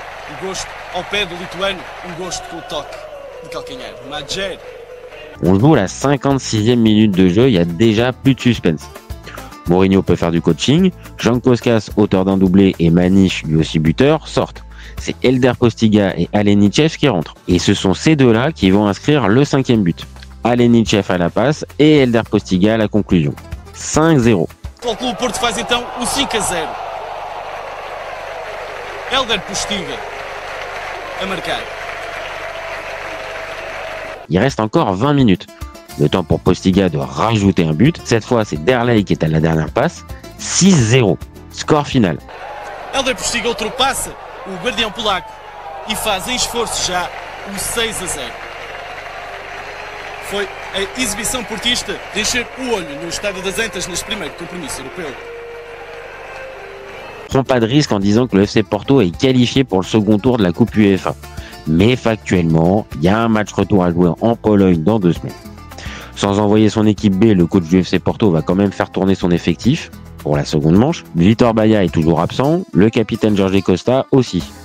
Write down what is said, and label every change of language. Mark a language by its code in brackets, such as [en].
[pt] Um gosto ao pé do lituano, um gosto com o toque de calcanhar. Madjer. [fr] On joue la 56e minute de jeu, il y a déjà plus de suspense. Mourinho peut faire du coaching, Jean Koskas, auteur d'un doublé, et Maniche, lui aussi buteur, sortent. C'est Hélder Postiga et Alenichev qui rentrent. Et ce sont ces deux-là qui vont inscrire le 5e but. Alenichev à la passe et Hélder Postiga à la conclusion. 5-0. [pt] O Clube Porto faz então o 5-0. Hélder Postiga a marcar. [fr] Il reste encore 20 minutes. Le temps pour Postiga de rajouter un but. Cette fois, c'est Derlei qui est à la dernière passe. 6-0. Score final. [pt] Hélder Postiga ultrapassa o guardião polaco e faz em esforço já o 6-0. Foi a exibição portista de encher o olho no Estádio das Antas neste primeiro compromisso europeu. [fr] Prends pas de risque en disant que le FC Porto est qualifié pour le second tour de la Coupe UEFA. Mais factuellement, il y a un match retour à jouer en Pologne dans 2 semaines. Sans envoyer son équipe B, le coach du FC Porto va quand même faire tourner son effectif pour la seconde manche. Vitor Baia est toujours absent, le capitaine Jorge Costa aussi.